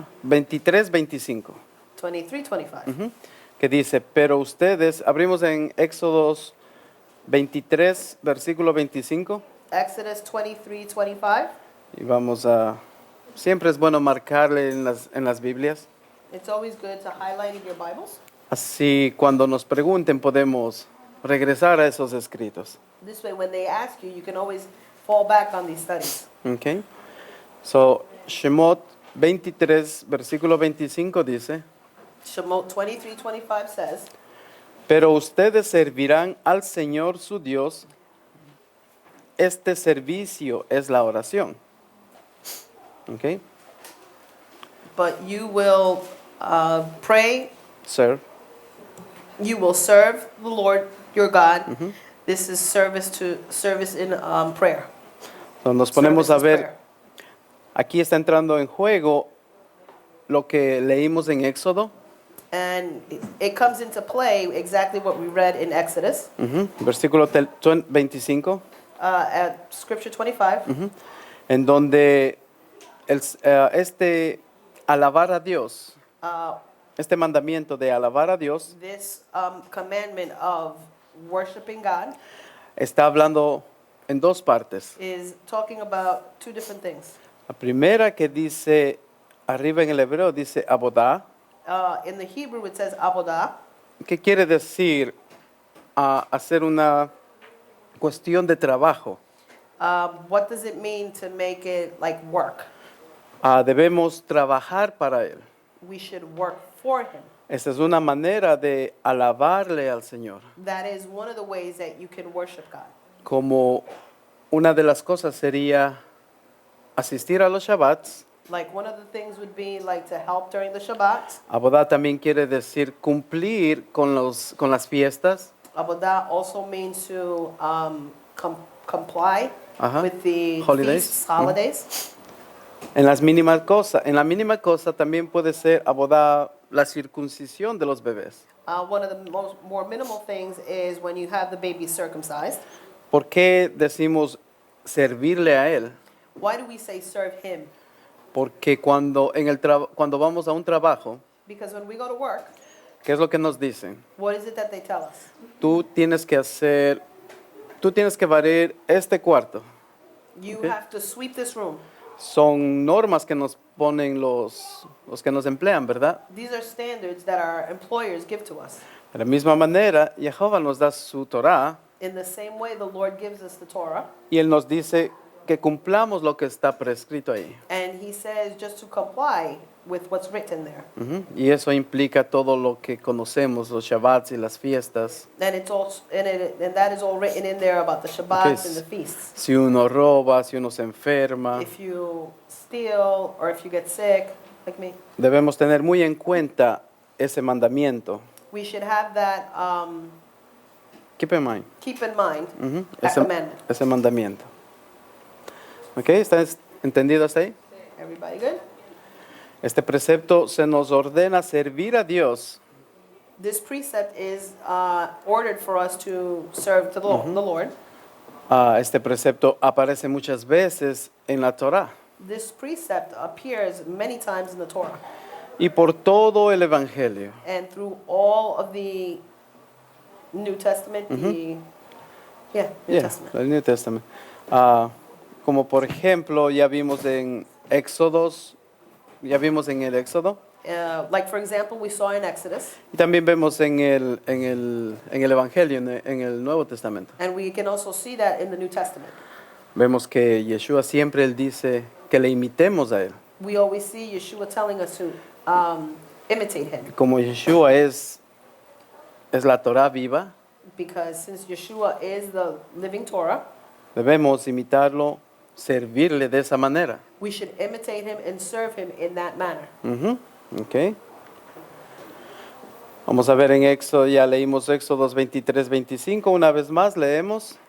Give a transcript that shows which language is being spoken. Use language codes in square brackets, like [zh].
[es] 23, 25. 23, 25. Que dice, pero ustedes, abrimos en Éxodos 23, versículo 25. [en] Exodus 23:25. [es] Y vamos a... Siempre es bueno marcarle en las Biblias. [en] It's always good to highlight in your Bibles. [es] Así cuando nos pregunten podemos regresar a esos escritos. [en] This way, when they ask you, you can always fall back on these studies. [es] Okay. So, Shemot 23, versículo 25 dice, [en] Shemot 23:25 says, [es] pero ustedes servirán al Señor su Dios. Este servicio es la oración. Okay. [en] but you will pray, Serve. you will serve the Lord your God. This is service in prayer. [es] So, nos ponemos a [en] Service is [es] ver, [en] prayer. [es] aquí está entrando en juego lo que leímos en Éxodo. [en] And it comes into play exactly what we read in Exodus, [es] Versículo 25, [en] at Scripture 25, [es] en donde este alabar a Dios, este mandamiento de alabar a Dios, [en] this commandment of worshiping God [es] está hablando en dos partes. [en] is talking about two different things. [es] La primera que dice, arriba en el hebreo dice abodá, [en] In the Hebrew it says avodah, [es] que quiere decir hacer una cuestión de trabajo. [en] what does it mean to make it like work? [es] Debemos trabajar para Él. [en] We should work for Him. [es] Esa es una manera de alabarle al Señor. [en] That is one of the ways that you can worship God. [es] Como una de las cosas sería asistir a los Shabbats. [en] Like one of the things would be like to help during the Shabbat. [es] Abodá también quiere decir cumplir con las fiestas. [en] Avodah also means to comply Ajá. with the Holidays. feasts, holidays. [es] En las mínimas cosas. En la mínima cosa también puede ser abodá la circuncisión de los bebés. [en] One of the more minimal things is when you have the baby circumcised. [es] ¿Por qué decimos servirle a Él? [en] Why do we say serve Him? [es] Porque cuando vamos a un trabajo, [en] Because when we go to work, [es] ¿qué es lo que nos dicen? [en] what is it that they tell us? [es] Tú tienes que barrer este cuarto. [en] You Okay. have to sweep this room. [es] Son normas que nos ponen los que nos emplean, ¿verdad? [en] These are standards that our employers give to us. [es] De la misma manera, Jehová nos da su Torah [en] In the same way, the Lord gives us the Torah, [es] y Él nos dice que cumplamos lo que está prescrito ahí. [en] and He says just to comply with what's written there. [es] Y eso implica todo lo que conocemos, los Shabbats y las fiestas. [en] And it's all, and that is all written in there about the Shabbats and the feasts. [es] Si uno roba, si uno se enferma, [en] If you steal or if you get sick, like me, [es] debemos tener muy en cuenta ese mandamiento. [en] we should have that, Keep in mind. keep in mind, that commandment. [es] Ese mandamiento. ¿Ok? ¿Está entendido hasta ahí? [en] Everybody good? [es] Este precepto se nos ordena servir a Dios [en] This precept is ordered for us to serve the Lord. [es] Este precepto aparece muchas veces en la Torah [en] This precept appears many times in the Torah [es] y por todo el Evangelio. [en] and through all of the New Testament, New Testament. [es] El New Testament. Como por ejemplo, ya vimos en Éxodos, ya vimos en el Éxodo [en] Like for example, we saw in Exodus, [es] y también vemos en el Evangelio, en el Nuevo Testamento. [en] and we can also see that in the New Testament. [es] Vemos que Yeshua siempre él dice que le imitemos a Él. [en] We always see Yeshua telling us to imitate Him, [es] Como Yeshua es la Torah viva, [en] because since Yeshua is the living Torah, [es] debemos imitarlo, servirle de esa manera. [en] we should imitate Him and serve Him in that manner. Ok. [es] Vamos a ver en Éxodo, ya leímos Éxodos 23, 25, una vez más leemos.